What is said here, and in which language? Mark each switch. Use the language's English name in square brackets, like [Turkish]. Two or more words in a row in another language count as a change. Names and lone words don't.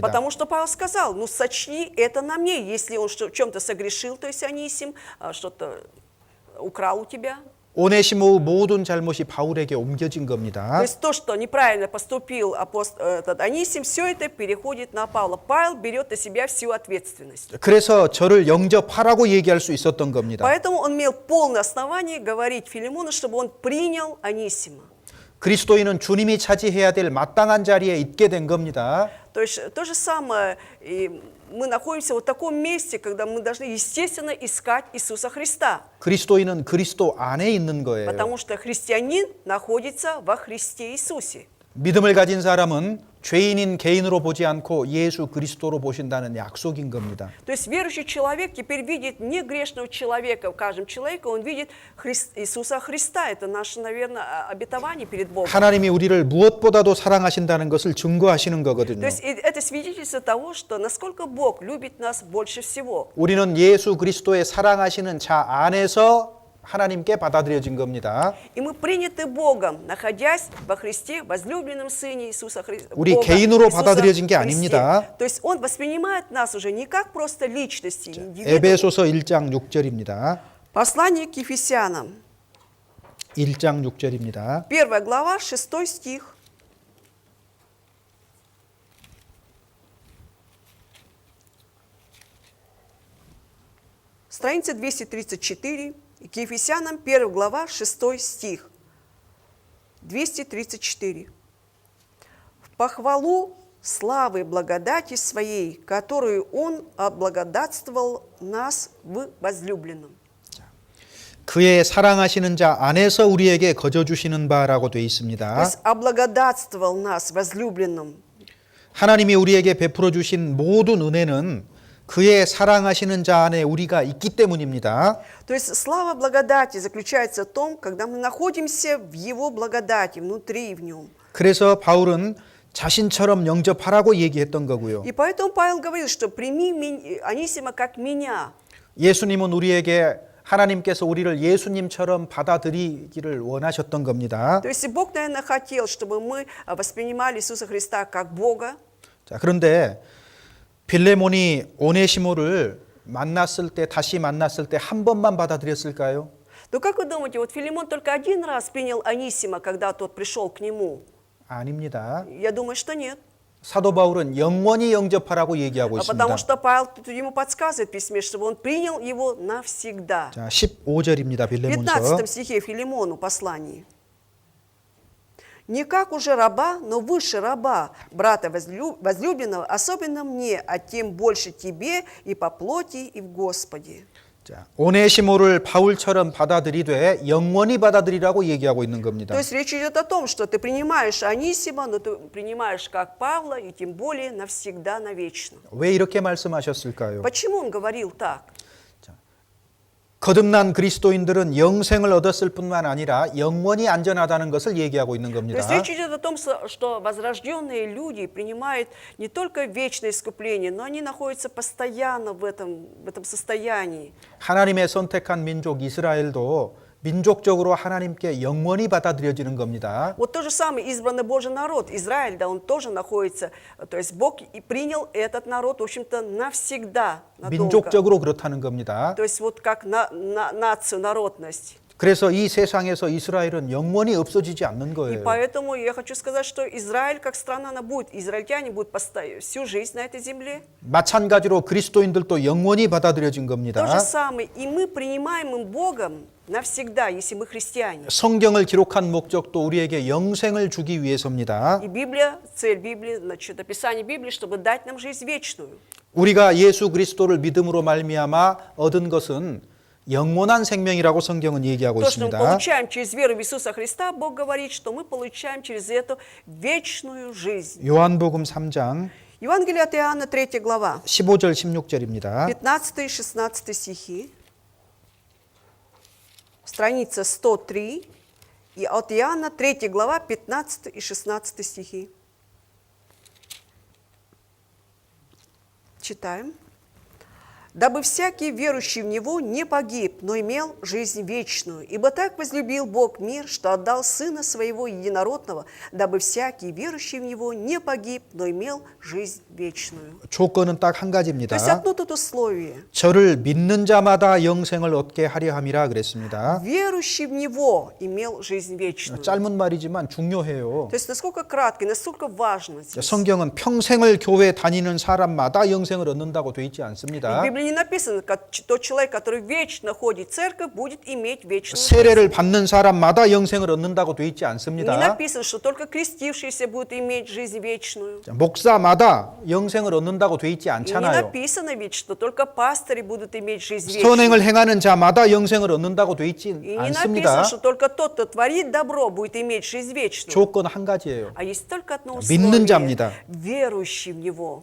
[Russian] Потому что Павел сказал, ну сочни это на мне, если он в чем-то согрешил, то есть Анисим, что-то украл у тебя. [Korean] 오네시모의 모든 잘못이 바울에게 옮겨진 겁니다. [Russian] То есть то, что неправильно поступил этот Анисим, все это переходит на Павла. Павел берет на себя всю ответственность. [Korean] 그래서 저를 영접하라고 얘기할 수 있었던 겁니다. [Russian] Поэтому он имел полное основание говорить Филимону, чтобы он принял Анисима. [Korean] 그리스도인은 주님이 차지해야 될 마땅한 자리에 있게 된 겁니다. [Russian] То есть то же самое, и мы находимся в таком месте, когда мы должны, естественно, искать Иисуса Христа. [Korean] 그리스도인은 그리스도 안에 있는 거예요. [Russian] Потому что христианин находится во Христе Иисусе. [Korean] 믿음을 가진 사람은 죄인인 개인으로 보지 않고 예수 그리스도로 보신다는 약속인 겁니다. [Russian] То есть верующий человек теперь видит не грешного человека в каждом человеке, он видит Иисуса Христа. Это наше, наверное, обетование перед Богом. [Korean] 하나님이 우리를 무엇보다도 사랑하신다는 것을 증거하시는 [Russian] То [Korean] 거거든요. [Russian] есть это свидетельство того, что насколько Бог любит нас больше всего. [Korean] 우리는 예수 그리스도의 사랑하시는 자 안에서 하나님께 받아들여진 겁니다. [Russian] И мы приняты Богом, находясь во Христе, возлюбленном Сыне Иисуса Христа. [Korean] 우리 개인으로 받아들여진 게 아닙니다. [Russian] То есть Он воспринимает нас уже не как просто личности, индивидуум. [Korean] 에베소서 1장 6절입니다. [Russian] Послание к Ефесянам, [Korean] 1장 6절입니다. [Russian] 1 глава, 6 стих. Страница 234, к Ефесянам, 1 глава, 6 стих. 234. «В похвалу славы благодати Своей, которую Он облагодатствовал нас в возлюбленном». [Korean] 그의 사랑하시는 자 안에서 우리에게 거저 주시는 바라고 되어 [Russian] То [Korean] 있습니다. [Russian] есть облагодатствовал нас возлюбленным. [Korean] 하나님이 우리에게 베풀어 주신 모든 은혜는 그의 사랑하시는 자 안에 우리가 있기 때문입니다. [Russian] То есть слава благодати заключается в том, когда мы находимся в Его благодати, внутри в Нем. [Korean] 그래서 바울은 자신처럼 영접하라고 얘기했던 거고요. [Russian] И поэтому Павел говорит, что прими Анисима как меня. [Korean] 예수님은 우리에게 하나님께서 우리를 예수님처럼 받아들이기를 원하셨던 겁니다. [Russian] То есть Бог, наверное, хотел, чтобы мы воспринимали Иисуса Христа как Бога. [Korean] 자, 그런데 빌레몬이 오네시모를 만났을 때 다시 만났을 때 한 번만 받아들였을까요? [Russian] Но как вы думаете, вот Филимон только один раз принял Анисима, когда тот пришел к нему? [Korean] 아닙니다. [Russian] Я думаю, что нет. [Korean] 사도 바울은 영원히 영접하라고 얘기하고 있습니다. [Russian] Потому что Павел тут ему подсказывает в письме, чтобы он принял его навсегда. [Korean] 자, 15절입니다. [Russian] В [Korean] 빌레몬서. [Russian] 15 стихе Филимону послании. «Не как уже раба, но выше раба, брата возлюбленного, особенно мне, а тем больше тебе и по плоти, и в Господе». [Korean] 자, 오네시모를 바울처럼 받아들이되 영원히 받아들이라고 얘기하고 있는 겁니다. [Russian] То есть речь идет о том, что ты принимаешь Анисима, но ты принимаешь как Павла, и тем более навсегда, навечно. [Korean] 왜 이렇게 말씀하셨을까요? [Russian] Почему он говорил так? [Korean] 거듭난 그리스도인들은 영생을 얻었을 뿐만 아니라 영원히 안전하다는 것을 얘기하고 있는 [Russian] То [Korean] 겁니다. [Russian] есть речь идет о том, что возрожденные люди принимают не только вечное искупление, но они находятся постоянно в этом состоянии. [Korean] 하나님의 선택한 민족 이스라엘도 민족적으로 하나님께 영원히 받아들여지는 겁니다. [Russian] Вот то же самое избранный Божий народ, Израиль, да, он тоже находится, то есть Бог и принял этот народ, в общем-то, навсегда, надолго. [Korean] 민족적으로 그렇다는 겁니다. [Russian] То есть вот как нацию, народность. [Korean] 그래서 이 세상에서 이스라엘은 영원히 없어지지 않는 [Russian] И [Korean] 거예요. [Russian] поэтому я хочу сказать, что Израиль как страна, она будет, израильтяне будут всю жизнь на этой земле. [Korean] 마찬가지로 그리스도인들도 영원히 받아들여진 [Russian] То же [Korean] 겁니다. [Russian] самое, и мы принимаемым Богом навсегда, если мы христиане. [Korean] 성경을 기록한 목적도 우리에게 영생을 주기 위해서입니다. [Russian] И Библия, цель Библии, значит, описание Библии, чтобы дать нам жизнь вечную. [Korean] 우리가 예수 그리스도를 믿음으로 말미암아 얻은 것은 영원한 생명이라고 성경은 얘기하고 [Russian] То, что мы [Korean] 있습니다. [Russian] получаем через веру в Иисуса Христа, Бог говорит, что мы получаем через это вечную жизнь. [Korean] 요한복음 3장 [Russian] Евангелие от Иоанна, 3 глава, [Korean] 15절 16절입니다. [Russian] 15 и 16 стихи, страница 103, и от Иоанна, 3 глава, 15 и 16 стихи. Читаем. «Дабы всякий, верующий в Него, не погиб, но имел жизнь вечную. Ибо так возлюбил Бог мир, что отдал Сына Своего Единородного, дабы всякий, верующий в Него, не погиб, но имел жизнь вечную». [Korean] 조건은 딱 한 [Russian] То [Korean] 가지입니다. [Russian] есть одно тут условие. [Korean] 저를 믿는 자마다 영생을 얻게 하려 함이라 그랬습니다. [Russian] Верующий в Него имел жизнь вечную. [Korean] 짧은 말이지만 중요해요. [Russian] То есть насколько кратко, насколько важно здесь. [Korean] 성경은 평생을 교회 다니는 사람마다 영생을 얻는다고 돼 있지 [Russian] И в [Korean] 않습니다. [Russian] Библии не написано, как тот человек, который вечно ходит в церковь, будет иметь вечную жизнь. [Korean] 세례를 받는 사람마다 영생을 얻는다고 돼 있지 [Russian] Не [Korean] 않습니다. [Russian] написано, что только крестившиеся будут иметь жизнь вечную. [Korean] 자, 목사마다 영생을 얻는다고 돼 있지 [Russian] И не [Korean] 않잖아요. [Russian] написано ведь, что только пастыри будут иметь жизнь [Korean] 선행을 [Russian] вечную. [Korean] 행하는 자마다 영생을 얻는다고 돼 있지 [Russian] И не [Korean] 않습니다. [Russian] написано, что только тот, кто творит добро, будет иметь жизнь вечную. [Korean] 조건 한 가지예요. [Russian] А есть только одно [Korean] 믿는 [Russian] условие [Korean] 자입니다. [Russian] – верующий в Него.